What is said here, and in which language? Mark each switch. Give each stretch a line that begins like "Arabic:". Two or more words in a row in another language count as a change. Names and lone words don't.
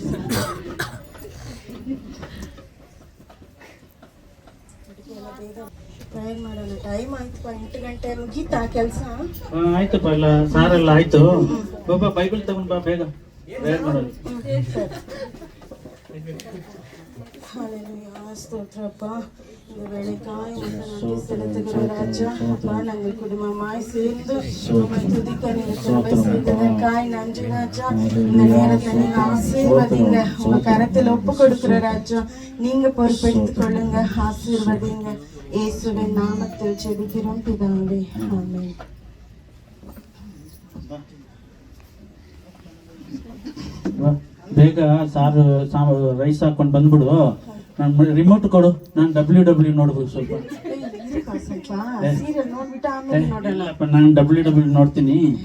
Kannada: ಪ್ರೇಯರ್ ಮಾಡೋಣ. ಟೈಮ್ ಆಯ್ತಪ್ಪ, 8 ಗಂಟೆ. ಮುಗೀತಾ ಕೆಲಸ? ಆಯ್ತಪ್ಪ, ಎಲ್ಲ ಸಾರೆಲ್ಲ ಆಯ್ತು. ಬಾಬಾ ಬೈಬಲ್ ತಗೊಂಡ್ ಬಾ, ಬೇಗ ಪ್ರೇಯರ್ ಮಾಡೋದು. ಸ್ತೋತ್ರಪ್ಪ.
Tamil: இந்த வேலைக்காய் ராஜா அப்பா, நாங்கள் குடும்பமாய் சேர்ந்து துதிக்க நீங்க கிருபை செய்ததற்காய் நன்றி ராஜா. இந்த நேரத்தை நீங்க ஆசீர்வதிங்க. உங்க கரத்தில் ஒப்பு கொடுக்கிற ராஜா, நீங்க பொறுப்பெடுத்துக் கொள்ளுங்க. ஆசீர்வதிங்க. இயேசுவின் நாமத்தில் ஜெபிக்கிறோம் பிதாவே, ஆமென்.
Kannada: ಬೇಗ ಸಾರು ರೈಸ್ ಹಾಕೊಂಡು ಬಂದ್ಬಿಡು. ನಾನು ರಿಮೋಟ್ ಕೊಡು, ನಾನು WW ನೋಡ್ಬೇಕು ಸ್ವಲ್ಪ. ನಾನು WW ನೋಡ್ತೀನಿ.